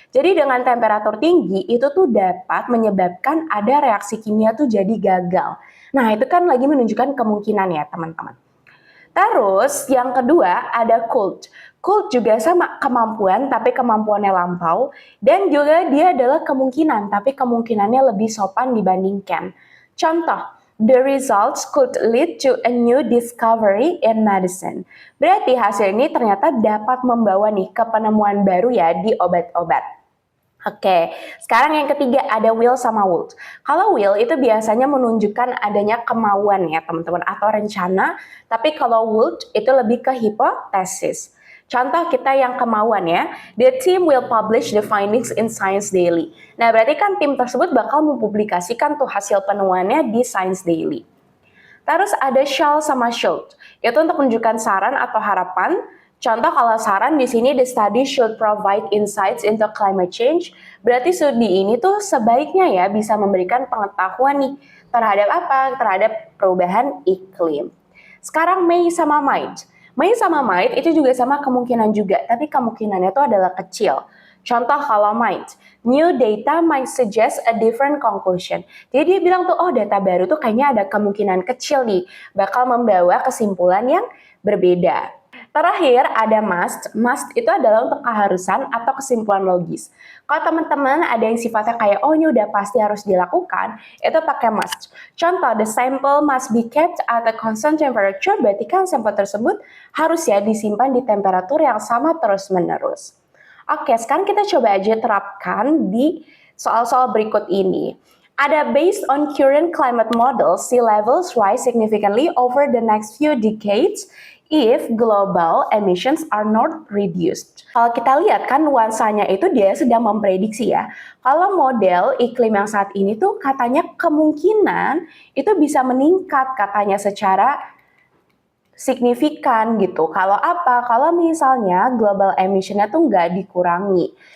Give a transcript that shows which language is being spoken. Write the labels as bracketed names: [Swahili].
[Indonesian] Jadi dengan temperatur tinggi itu tuh dapat menyebabkan ada reaksi kimia tuh jadi gagal. Nah itu kan lagi menunjukkan kemungkinan ya teman-teman. Terus yang kedua ada could. Could juga sama kemampuan tapi kemampuannya lampau. Dan juga dia adalah kemungkinan tapi kemungkinannya lebih sopan dibanding can. [English] Contoh, the results could lead to a new discovery in medicine. [Indonesian] Berarti hasil ini ternyata dapat membawa nih ke penemuan baru ya di obat-obat. Oke, sekarang yang ketiga ada will sama would. Kalau will itu biasanya menunjukkan adanya kemauan ya teman-teman atau rencana, tapi kalau would itu lebih ke hipotesis. Contoh kita yang kemauan ya, [English] the team will publish the findings in Science Daily. [Indonesian] Nah, berarti kan tim tersebut bakal mempublikasikan tuh hasil penemuannya di Science Daily. Terus ada shall sama should, itu untuk menunjukkan saran atau harapan. Contoh kalau saran di sini, [English] the study should provide insights into climate change. [Indonesian] Berarti studi ini tuh sebaiknya ya bisa memberikan pengetahuan nih terhadap apa? Terhadap perubahan iklim. Sekarang may sama might. May sama might itu juga sama kemungkinan juga, tapi kemungkinannya itu adalah kecil. Contoh kalau [English] might, new data might suggest a different conclusion. [Indonesian] Jadi dia bilang tuh, oh data baru tuh kayaknya ada kemungkinan kecil nih, bakal membawa kesimpulan yang berbeda. Terakhir ada must. Must itu adalah untuk keharusan atau kesimpulan logis. Kalau teman-teman ada yang sifatnya kayak, oh ini udah pasti harus dilakukan, itu pakai must. Contoh, [English] the sample must be kept at a constant temperature, [Indonesian] berarti kan sampel tersebut harus ya disimpan di temperatur yang sama terus-menerus. Oke, sekarang kita coba aja terapkan di soal-soal berikut ini. [English] Ada based on current climate models, sea levels rise significantly over the next few decades if global emissions are not reduced. [Indonesian] Kalau kita lihat kan nuansanya itu dia sedang memprediksi ya. Kalau model iklim yang saat ini tuh katanya kemungkinan itu bisa meningkat katanya secara signifikan gitu. Kalau apa? Kalau misalnya global emission-nya tuh nggak dikurangi.